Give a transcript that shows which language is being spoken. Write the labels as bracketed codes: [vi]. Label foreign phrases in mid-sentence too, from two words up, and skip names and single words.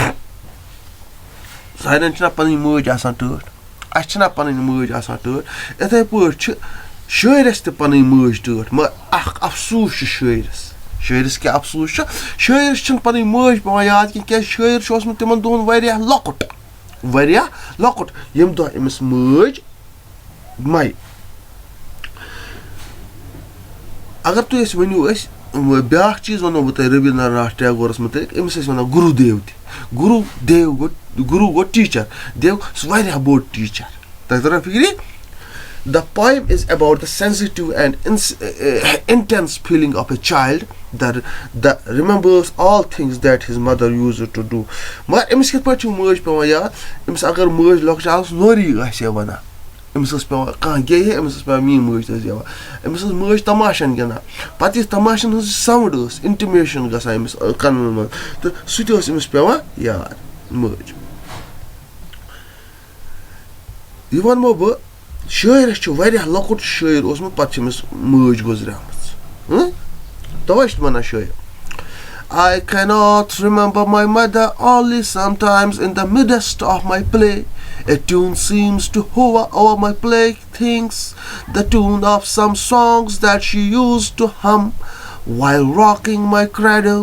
[ks] سارنٕے چھِنہ پَنٕنۍ مٲج آسان ٹٲٹھ اَسہِ چھِنہ پَنٕنۍ مٲج آسان ٹٲٹھ یِتھَے پٲٹھۍ چھِ شٲعرَس تہِ پَنٕنۍ مٲج ٹٲٹھ مگر اَکھ اَفسوٗس چھُ شٲعرَس کیٛاہ اَفسوٗس چھُ شٲعرَس چھِنہٕ پَنٕنۍ مٲج پٮ۪وان یاد کینٛہہ کیٛازِ شٲعر چھُ اوسمُت تِمَن دۄہَن واریاہ لۄکُٹ ییٚمہِ دۄہ أمِس مٲج مَرِ اگر تُہۍ أسۍ ؤنِو أسۍ بیٛاکھ چیٖز وَنو بہٕ تۄہہِ ربیندرناتھ ٹیگورَس مُتعلِق أمِس ٲسۍ وَنان گُروٗدیو تہِ گُروٗ گوٚو ٹیٖچَر دیو سُہ واریاہ بوٚڑ ٹیٖچَر تۄہہِ تَران فِکرِ [en] The poem is about the sensitive and intense feeling of a child that remembers all things that his mother used to do. [ks] مگر أمِس کِتھ پٲٹھۍ چھُ مٲج پٮ۪وان یاد أمِس اگر مٲج لۄکچارَس نوری آسہِ ہے وَنان أمِس ٲس پٮ۪وان کانٛہہ گیٚیہِ ہے أمِس ٲس پٮ۪وان میٛٲنۍ مٲج ٲس گٮ۪وان أمِس ٲس مٲج تماشَن گِنٛدان پَتہٕ یُس تماشَن ہٕنٛز ساوُنٛڈ ٲس اِنٹِمیشَن گژھان أمِس کَنَن منٛز تہٕ سُہ تہِ اوس أمِس پٮ۪وان یاد مٲج یہِ وَنمو بہٕ شٲعرَس چھُ واریاہ لۄکُٹ شٲعر اوسمُت پَتہٕ چھِ أمِس مٲج گُزریمٕژ تَوَے چھِ وَنان شٲعر [en] I cannot remember my mother only sometimes in the midst of my play. A tune seems to hover over my playthings, the tune of some songs that she used to hum while rocking my cradle.